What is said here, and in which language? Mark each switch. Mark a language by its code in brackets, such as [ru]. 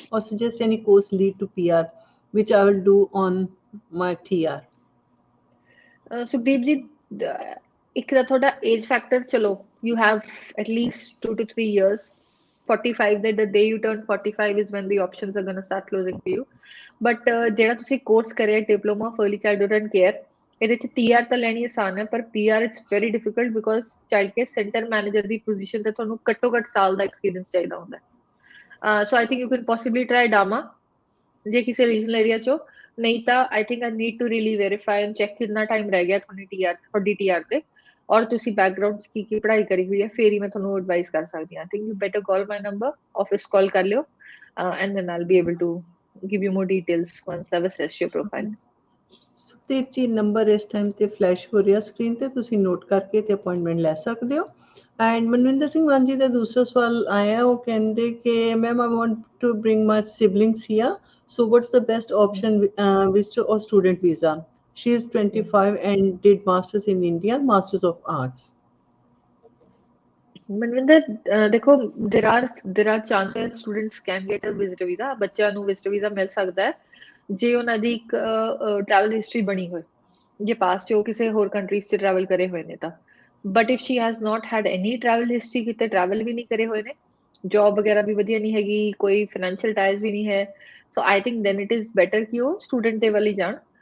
[en] Or suggest any course lead to PR, which I will do on my TR. Sukhdeep ji, [pa] ਇੱਕ ਤਾਂ ਤੁਹਾਡਾ [en] age factor ਚਲੋ you have at least 2 to 3 years. 45 the day you turn 45 is when the options are going to start closing for you. [pa] But ਜਿਹੜਾ ਤੁਸੀਂ course ਕਰਿਆ diploma of early childhood and care, ਇਹਦੇ ਚ TR ਤਾਂ ਲੈਣੀ ਆਸਾਨ ਹੈ, ਪਰ PR [en] it's very difficult because [pa] child care centre manager ਦੀ position ਤੇ ਤੁਹਾਨੂੰ ਘੱਟੋ ਘੱਟ ਸਾਲ ਦਾ ਐਕਸਪੀਰੀਅੰਸ ਚਾਹੀਦਾ ਹੁੰਦਾ। [en] so I think you can possibly try DAMA [pa] ਜੇ ਕਿਸੇ ਰੀਜਨਲ ਏਰੀਆ ਚੋਂ, ਨਹੀਂ ਤਾਂ [en] I think I need to really verify and check [pa] ਕਿੰਨਾ ਟਾਈਮ ਰਹਿ ਗਿਆ ਤੁਹਾਡੀ TR ਤੇ, ਔਰ ਤੁਸੀਂ ਬੈਕਗ੍ਰਾਉਂਡ ਚ ਕੀ ਪੜ੍ਹਾਈ ਕਰੀ ਹੋਈ ਹੈ, ਫੇਰ ਹੀ ਮੈਂ ਤੁਹਾਨੂੰ ਐਡਵਾਈਸ ਕਰ ਸਕਦੀ ਹਾਂ। [en] I think you better call my number, [pa] office ਕਾਲ ਕਰ ਲਿਓ, [en] And then I'll be able to give you more details once I've assessed your profile. [pa] Sukhdev ji number ਇਸ ਟਾਈਮ ਤੇ ਫਲੈਸ਼ ਹੋ ਰਿਹਾ ਸਕਰੀਨ ਤੇ, ਤੁਸੀਂ ਨੋਟ ਕਰਕੇ ਤੇ ਅਪਾਇੰਟਮੈਂਟ ਲੈ ਸਕਦੇ ਹੋ। ਐਂਡ ਮਨਵਿੰਦਰ ਸਿੰਘ ਮਾਨ ਜੀ ਦਾ ਦੂਸਰਾ ਸਵਾਲ ਆਇਆ, ਉਹ ਕਹਿੰਦੇ ਕਿ [en] Ma'am I want to bring my siblings here, so what's the best option visitor or student visa? She is 25 and did masters in India, masters of arts. [pa] Manvinder, ਦੇਖੋ [en] there are chances students can get a visitor visa, [pa] ਬੱਚਿਆਂ ਨੂੰ visitor visa ਮਿਲ ਸਕਦਾ ਹੈ ਜੇ ਉਹਨਾਂ ਦੀ ਇੱਕ travel history ਬਣੀ ਹੋਏ, ਜੇ ਪਾਸਟ 'ਚ ਉਹ ਕਿਸੇ ਹੋਰ ਕੰਟਰੀਜ਼ 'ਚ travel ਕਰੇ ਹੋਏ ਨੇ ਤਾਂ। [en] but if she has not had any travel history, [pa] ਕਿਤੇ travel ਵੀ ਨਹੀਂ ਕਰੇ ਹੋਏ ਨੇ, ਜੌਬ ਵਗੈਰਾ ਵੀ ਵਧੀਆ ਨਹੀਂ ਹੈਗੀ, ਕੋਈ financial ties ਵੀ ਨਹੀਂ ਹੈ, [en] so I think then it is better [pa] ਕਿ ਉਹ ਸਟੂਡੈਂਟ ਦੇ ਵੱਲ ਹੀ ਜਾਣ।